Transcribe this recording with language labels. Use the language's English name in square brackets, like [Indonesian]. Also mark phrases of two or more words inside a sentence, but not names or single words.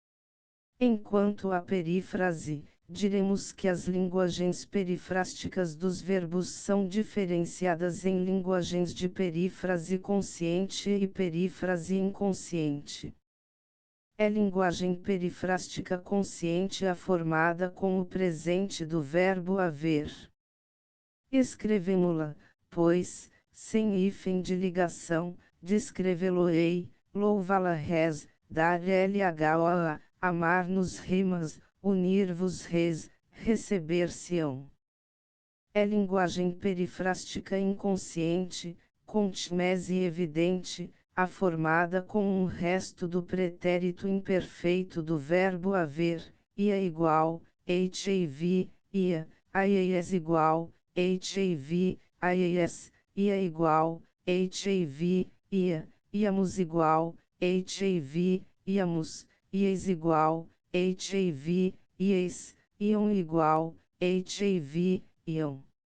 [Portuguese] Enquanto à perífrase, diremos que as linguagens perifrásticas dos verbos são diferenciadas em linguagens de perífrase consciente e perífrase inconsciente. É linguagem perifrástica consciente a formada com o presente do verbo haver. Escrevemo-la, pois, sem hífen de ligação, descrevê-lo-ei, louvá-la res, dar-lhe-a, amar-nos rimas, unir-vos res, receber-se-ão. É linguagem perifrástica inconsciente, contimese evidente, a formada com um resto do pretérito imperfeito do verbo haver, ia igual, hav, ia, aies igual, hav, aies, ia igual, hav, ia, íamos igual, hav, íamos, ies igual, hav, ies, iam igual, hav, iam.